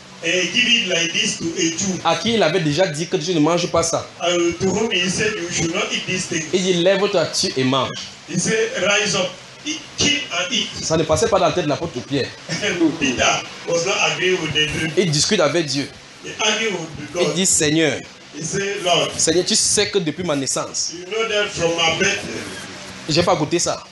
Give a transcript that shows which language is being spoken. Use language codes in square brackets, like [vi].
[en] And give it like this to a Jew. [fr] À qui il avait déjà dit que Dieu ne mange pas ça. [en] To whom he said you should not eat this thing. [fr] Il dit lève toi tu et mange. [en] He said rise up. Eat, keep and eat. [fr] Ça ne passait pas dans la tête de l'apôtre Pierre. [en] Peter was not agree with the dream. [fr] Il discute avec Dieu. [en] He argued with God. [fr] Il dit Seigneur. [en] He said, Lord, [fr] Seigneur, tu sais que depuis ma naissance, [en] you know that from my birth, [fr] J'ai pas goûté ça.